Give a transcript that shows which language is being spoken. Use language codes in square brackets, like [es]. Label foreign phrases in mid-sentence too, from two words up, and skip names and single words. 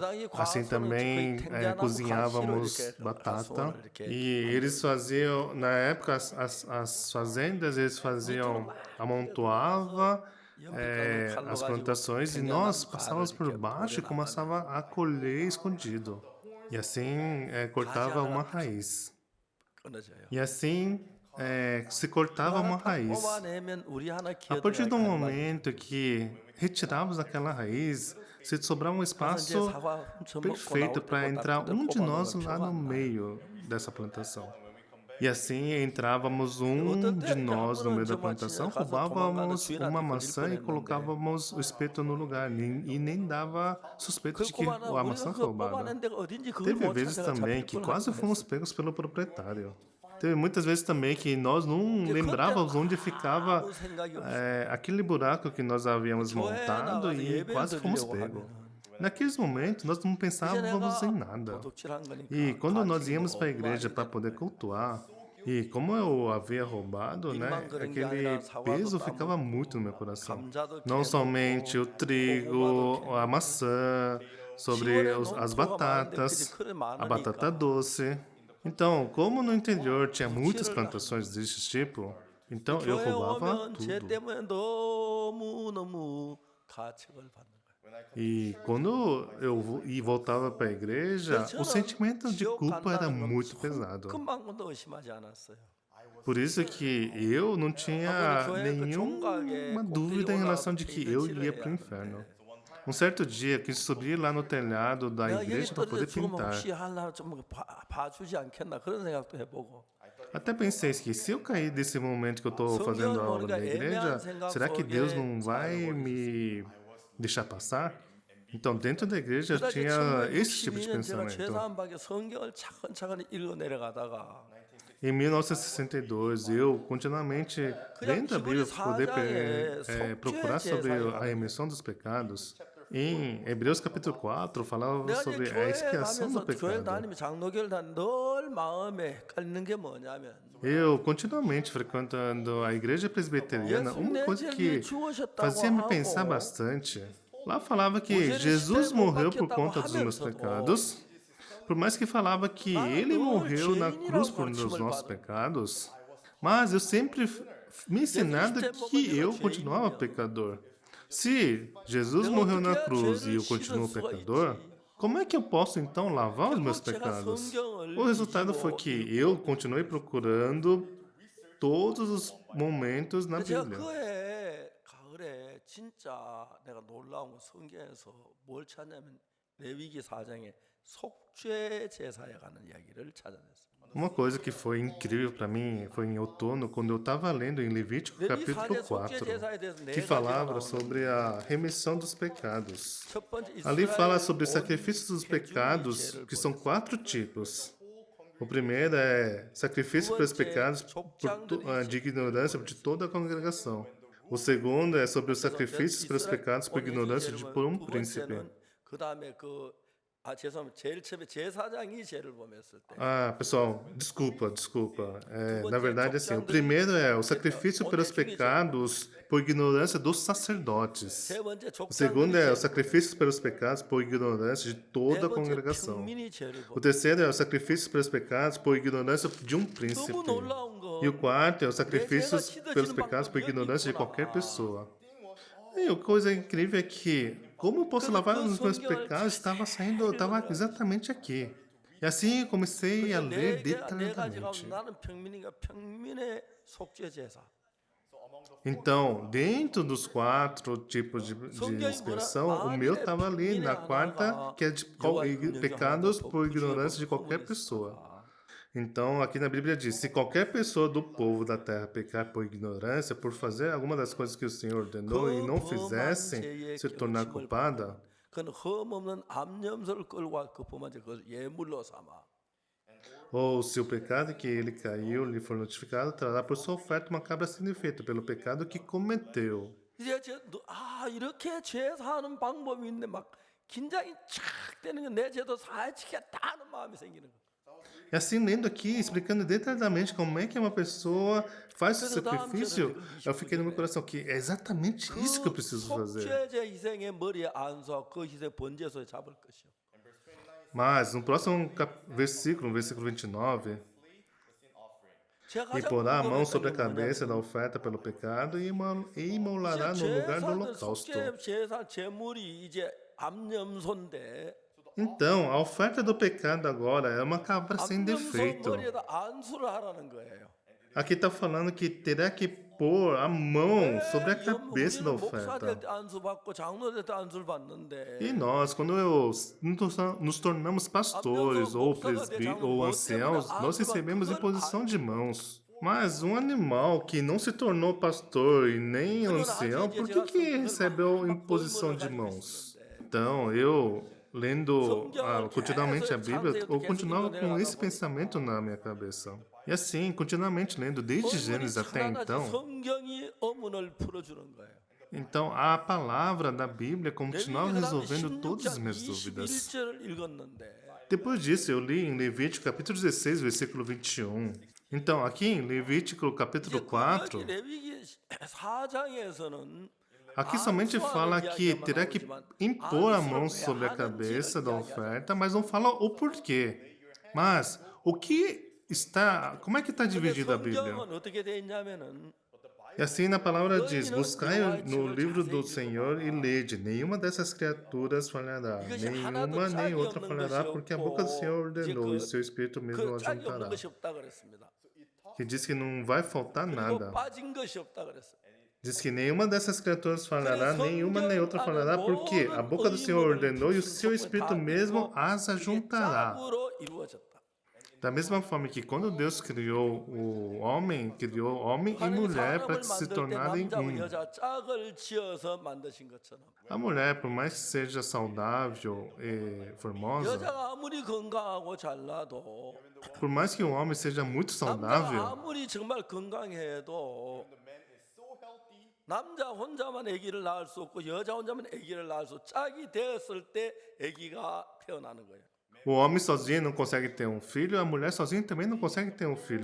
[pt] Assim também cozinhávamos batata e eles faziam, na época, as fazendas, eles faziam, amontoava as plantações e nós passávamos por baixo e começava a colher escondido. E assim cortava uma raiz. [ko] 끊어져요. [pt] E assim se [ko] 그거 [pt] cortava [ko] 하나 [pt] uma [ko] 다 [pt] raiz. [ko] 뽑아내면 우리 하나 [pt] A partir [ko] 기어들어야 [pt] do [ko] 갈 말이. [pt] momento que retirávamos aquela raiz, se sobrava um [ko] 가서 이제 [pt] espaço [ko] 사과 훔쳐 먹고 [pt] perfeito [ko] 나올 때 [pt] para [ko] 그 [pt] entrar [ko] 딱지들 [pt] um de nós [ko] 뽑아놓으면 [pt] lá [ko] 표가 [pt] no [ko] 안 나요. [pt] meio dessa plantação. E assim entrávamos [ko] 어떨 [pt] de [ko] 때 이제 한 [pt] nós no [ko] 번은 [pt] meio da [ko] 정말 [pt] plantação, [ko] 진짜 가서 도망가는 [pt] roubávamos [ko] 주인한테 [pt] uma [ko] 걸릴 [pt] maçã e [ko] 뻔했는데 [pt] colocávamos o espeto no lugar, e nem dava suspeita [ko] 그 [pt] de que [ko] 꼬마는 [pt] a [ko] 우리가 [pt] maçã foi [ko] 그거 [pt] roubada. [ko] 뽑아낸 데가 어딘지 그걸 [pt] Teve [ko] 못 [pt] vezes [ko] 찾아가 [pt] também [ko] 잡힐 [pt] que [ko] 뻔할 [pt] quase fomos [ko] 뻔했어. [pt] pegos pelo proprietário. Teve muitas vezes também que nós não [ko] 그때는 [pt] lembrávamos onde ficava [ko] 아무 생각이 없이 [pt] aquele buraco que nós havíamos [ko] 교회에 [pt] montado [ko] 나가서 [pt] e [ko] 예배를 [pt] quase fomos [ko] 드리려고 [pt] pegos. [ko] 하면은 [pt] Naqueles momentos, nós não [ko] 이제 [pt] pensávamos em [ko] 내가 [pt] nada. [ko] 도둑질한 [pt] E [ko] 거니까 [pt] quando nós [ko] 가르치기 [pt] íamos para a [ko] 너무 [pt] igreja [ko] 많이 [pt] para poder [ko] 되는 거예요. [pt] cultuar, e como eu havia roubado, né, [ko] 입만 그런 게 [pt] aquele [ko] 아니라 사과도 [pt] peso ficava muito no meu [ko] 따먹고 [pt] coração. [ko] 감자도 [pt] Não somente o [ko] 캐먹고 [pt] trigo, [ko] 고구마도 [pt] a [ko] 캐먹고 [pt] maçã, sobre [ko] 시골에 [pt] as [ko] 농토가 많은데 그들이 [pt] batatas, [ko] 그래 [pt] a batata [ko] 많으니까 [pt] doce. Então, como no interior tinha muitas [ko] 도둑질을 [pt] plantações desse tipo, então eu [ko] 교회 [pt] roubava [ko] 오면 쟤 [pt] tudo. [ko] 때문에 너무너무 가책을 받는 거예요. [pt] E quando voltava para a igreja, [ko] 그래서 [pt] o [ko] 저는 [pt] sentimento de [ko] 지옥 [pt] culpa era [ko] 간다는 건 [pt] muito pesado. [ko] 손끝만큼도 의심하지 않았어요. [pt] Por isso que eu não tinha [ko] 아버지 교회 그 [pt] nenhuma [ko] 종각에 [pt] dúvida em relação de que eu [ko] 페인트칠을 [pt] ia [ko] 해야 [pt] para o inferno. [ko] 하는데 [pt] Um certo dia, quis subir lá no telhado da [ko] 내가 여기 [pt] igreja para [ko] 떨어져 [pt] poder [ko] 죽으면 [pt] pintar. [ko] 혹시 하나 좀 봐주지 않겠나 그런 생각도 해보고 [pt] Até pensei que se eu cair desse momento que eu estou fazendo a [ko] 성경을 [pt] aula [ko] 보니까 [pt] da [ko] 애매한 [pt] igreja, [ko] 생각 [pt] será que Deus [ko] 속에 [pt] não vai [ko] 살고 [pt] me deixar passar? Então, dentro da igreja eu [ko] 그러다 이제 [pt] tinha esse tipo de [ko] 1962년 제가 [pt] pensamento. [ko] 제3박에 성경을 차근차근 읽어 내려가다가 [pt] Em 1962, eu continuamente lendo a Bíblia para poder procurar sobre a remissão dos pecados. Em Hebreus capítulo 4, falava [ko] 내가 이제 [pt] sobre a [ko] 교회 [pt] expiação do [ko] 가면서 교회를 [pt] pecado. [ko] 다니며 장로교를 다니면 늘 마음에 헷갈리는 게 뭐냐면 [pt] Eu, continuamente frequentando a igreja presbiteriana, [ko] 예수 [pt] uma [ko] 내 [pt] coisa [ko] 죄를 [pt] que [ko] 죽으셨다고 [pt] fazia me pensar [ko] 하고 [pt] bastante, lá falava que [ko] 모세는 [pt] Jesus [ko] 십자가에 못 [pt] morreu por [ko] 박혔다고 [pt] conta dos meus [ko] 하면서도 [pt] pecados, por mais que falava que ele [ko] 늘 [pt] morreu na cruz [ko] 죄인이라고 [pt] por os [ko] 가르침을 [pt] nossos [ko] 받은 [pt] pecados, mas eu sempre me ensinado que eu continuava pecador. Se Jesus morreu na cruz e eu continuo pecador, como é que eu posso então lavar os meus pecados? O resultado foi que eu continuei procurando todos os momentos na [ko] 제가 [pt] Bíblia. [ko] 그해 가을에 진짜 내가 놀라운 건 성경에서 뭘 찾냐면 레위기 4장에 속죄 제사에 관한 이야기를 찾아냈어요. [pt] Uma coisa que foi incrível para mim foi em outono, quando eu estava lendo em Levítico [ko] 레위기 [pt] capítulo [ko] 4장 속죄 [pt] 4, [ko] 제사에 대해서 네 [pt] que [ko] 가지가 [pt] falava [ko] 나오는데 [pt] sobre a remissão dos pecados. [ko] 첫 번째 [pt] Ali fala [ko] 이스라엘 [pt] sobre [ko] 온 [pt] sacrifícios dos [ko] 회중이 [pt] pecados, [ko] 죄를 [pt] que são [ko] 보냈어요. [pt] 4 tipos. O primeiro é sacrifício pelos pecados de ignorância de toda a congregação. O segundo é sobre os sacrifícios pelos pecados por ignorância por um príncipe. [ko] 그 다음에 죄송합니다. 제일 처음에 제사장이 죄를 범했을 때. [pt] Ah, pessoal, desculpa. Na verdade, assim, o primeiro é o sacrifício pelos pecados por ignorância dos sacerdotes. [ko] 세 번째 [pt] O segundo é o [ko] 족장들이 [pt] sacrifício pelos pecados por ignorância de [ko] 네 [pt] toda a [ko] 번째 [pt] congregação. [ko] 평민이 죄를 [pt] O [ko] 범. [pt] terceiro é o sacrifício pelos pecados por ignorância de um [ko] 너무 [pt] príncipe. [ko] 놀라운 거. [pt] E o quarto é o sacrifício pelos pecados por ignorância de qualquer pessoa. E a coisa incrível é que, como eu posso lavar os meus pecados, estava exatamente aqui. E assim eu comecei a ler [ko] 네 가지가 [pt] detalhadamente. [ko] 나는 평민이가 평민의 속죄 제사. [pt] Então, dentro dos 4 tipos de expiação, o meu estava ali na quarta, que é de pecados por ignorância de qualquer pessoa. Então, aqui na Bíblia diz, se qualquer pessoa do povo da terra pecar por ignorância, por fazer alguma das coisas que o Senhor ordenou e não fizessem, se tornar culpada, [ko] 그는 흠없는 암염소를 끌고 그 범한 죄 그것을 예물로 삼아. [pt] Ou se o pecado que ele caiu lhe for notificado, trará por sua oferta uma cabra sem defeito, pelo pecado que cometeu. [ko] 이렇게 죄 사는 방법이 있는데 막 긴장이 쫙 되는 건 내 죄도 사해지겠다 하는 마음이 생기는 거. [pt] E assim, lendo aqui, explicando detalhadamente como é que uma pessoa faz esse [ko] 그래서 다음 절을 [pt] sacrifício, eu fiquei no meu [ko] 29절에 [pt] coração que é exatamente isso que eu [ko] 그 [pt] preciso fazer. [ko] 속죄제 희생의 머리에 안수하고 그 희생 번제소에 잡을 것이요. [pt] Mas, no próximo versículo, no versículo 29, [ko] 제가 [pt] e [ko] 가장 [pt] porá a mão [ko] 궁금했던 [pt] sobre [ko] 게 [pt] a cabeça da [ko] 뭐냐면 [pt] oferta pelo pecado e imolará [ko] 이제 [pt] no lugar do [ko] 제사는 [pt] holocausto. [ko] 속죄 제사 제물이 이제 암염소인데 [pt] Então, a oferta do pecado agora é uma cabra sem [ko] 암염소 [pt] defeito. [ko] 머리에다 안수를 하라는 거예요. [pt] Aqui está falando que terá que pôr a mão sobre a [ko] 왜 [pt] cabeça da [ko] 우리는 목사 될 [pt] oferta. [ko] 때 안수 받고 장로 될 때 안수를 받는데 [pt] E nós, quando nos tornamos pastores ou ou anciãos, nós recebemos imposição de mãos. Mas um animal que não se tornou pastor e nem ancião, por que recebeu imposição de mãos? Então, eu, lendo continuamente a Bíblia, eu continuava com esse pensamento na minha cabeça. E assim, continuamente lendo, desde Gênesis até então, [ko] 성경이 어문을 풀어주는 거예요. [pt] então a palavra da Bíblia continuava [ko] 레위기 [pt] resolvendo todas as [ko] 16장 [pt] minhas dúvidas. [ko] 21절을 읽었는데 [pt] Depois disso, eu li em Levítico capítulo 16, versículo 21. Então, aqui em Levítico capítulo 4, [ko] 레위기 4장에서는 [pt] aqui somente fala que terá que impor a mão sobre a cabeça da oferta, mas não fala o porquê. Mas o que está, como é que está dividida a Bíblia? [ko] 성경은 어떻게 돼 있냐면은 [pt] E assim na palavra diz, buscai no livro do Senhor e lede, nenhuma dessas criaturas falhará, nenhuma nem outra falhará, porque a boca do Senhor ordenou e seu Espírito mesmo [ko] 그 짝이 없는 [pt] ajuntará. [ko] 것이 없다 그랬습니다. [pt] Que diz que não vai faltar [ko] 그리고 [pt] nada. [ko] 빠진 것이 없다 그랬어요. [pt] Diz que nenhuma dessas criaturas falhará, nenhuma nem outra falhará, porque a boca do Senhor ordenou e o seu Espírito mesmo as ajuntará. [ko] 짝으로 이루어졌다. [pt] Da mesma forma que quando Deus criou homem e mulher para que se tornarem [ko] 남자와 [pt] um. [ko] 여자 짝을 지어서 만드신 것처럼 [pt] A mulher, por mais que seja saudável e formosa, [ko] 여자가 아무리 건강하고 잘나도 [pt] por mais que o homem seja muito [ko] 남자가 [pt] saudável, [ko] 아무리 정말 건강해도 남자 혼자만 아기를 낳을 수 없고 여자 혼자만 아기를 낳을 수 없고 짝이 되었을 때 아기가 태어나는 거예요. [pt] o homem sozinho não consegue ter um filho, a mulher sozinha também não consegue ter um filho.